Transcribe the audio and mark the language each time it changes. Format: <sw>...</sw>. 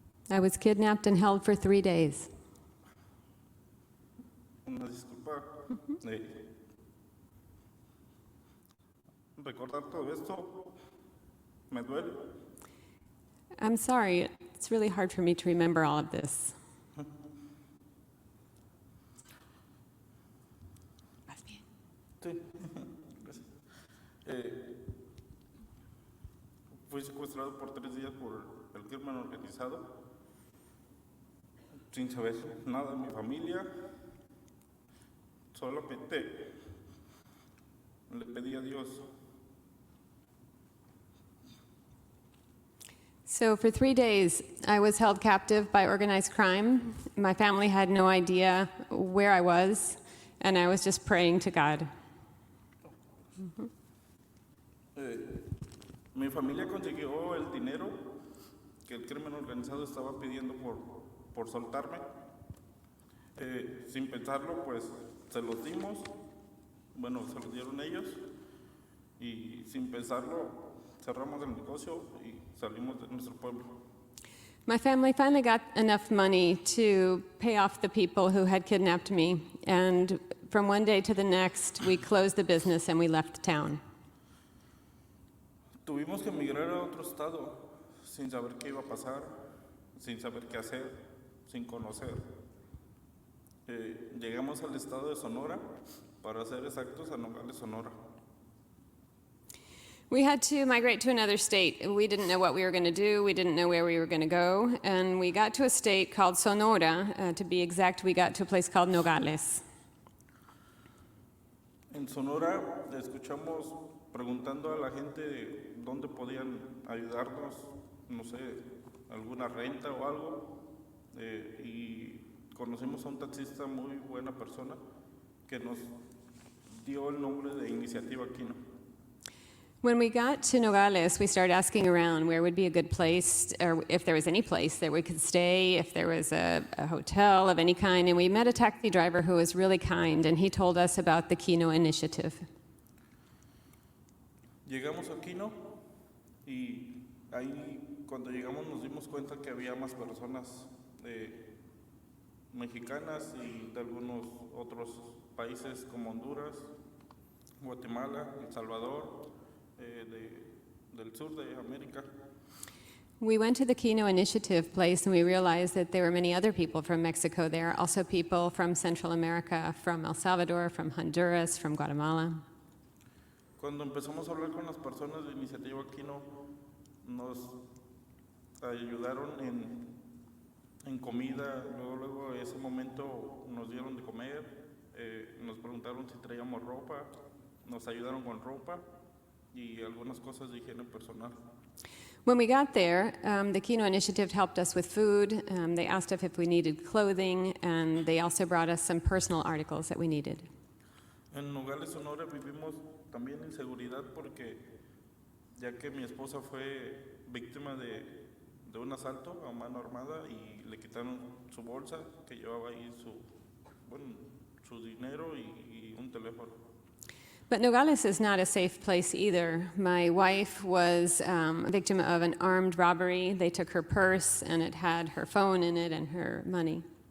<en>I was kidnapped and held for 3 days.</en> <es>Una disculpa. Recordar todo esto me duele.</es> <en>I'm sorry, it's really hard for me to remember all of this.</en> <es>Sí. Gracias. Fui secuestrado por 3 días por el crimen organizado, sin saber nada de mi familia. Solamente le pedí a Dios.</es> <en>So for 3 days, I was held captive by organized crime. My family had no idea where I was, and I was just praying to God.</en> <es>Mi familia consiguió el dinero que el crimen organizado estaba pidiendo por soltarme. Sin pensarlo, pues se los dimos. Bueno, se los dieron ellos. Y sin pensarlo, cerramos el negocio y salimos de nuestro pueblo.</es> <en>My family finally got enough money to pay off the people who had kidnapped me, and from one day to the next, we closed the business and we left town.</en> <es>Tuvimos que emigrar a otro estado sin saber qué iba a pasar, sin saber qué hacer, sin conocer. Llegamos al estado de Sonora, para ser exactos, a Nogales, Sonora.</es> <en>We had to migrate to another state. We didn't know what we were going to do. We didn't know where we were going to go. And we got to a state called Sonora. To be exact, we got to a place called Nogales.</en> <es>En Sonora escuchamos preguntando a la gente de dónde podían ayudarnos, no sé, alguna renta o algo. Y conocimos a un taxista muy buena persona que nos dio el nombre de Iniciativa Kino.</es> <en>When we got to Nogales, we started asking around where would be a good place, or if there was any place that we could stay, if there was a hotel of any kind, and we met a taxi driver who was really kind, and he told us about the Kino initiative.</en> <es>Llegamos a Kino y ahí cuando llegamos nos dimos cuenta que había más personas mexicanas y de algunos otros países como Honduras, Guatemala, El Salvador, del sur de América.</es> <en>We went to the Kino initiative place and we realized that there were many other people from Mexico there, also people from Central America, from El Salvador, from Honduras, from Guatemala.</en> <es>Cuando empezamos a hablar con las personas de Iniciativa Kino, nos ayudaron en comida, luego ese momento nos dieron de comer, nos preguntaron si traíamos ropa, nos ayudaron con ropa y algunas cosas de higiene personal.</es> <en>When we got there, the Kino initiative helped us with food. They asked us if we needed clothing, and they also brought us some personal articles that we needed.</en> <es>En Nogales, Sonora, vivimos también inseguridad porque ya que mi esposa fue víctima de un asalto a mano armada y le quitaron su bolsa que llevaba ahí su dinero y un teléfono.</es> <en>But Nogales is not a safe place either. My wife was a victim of an armed robbery. They took her purse, and it had her phone in it and her money.</en>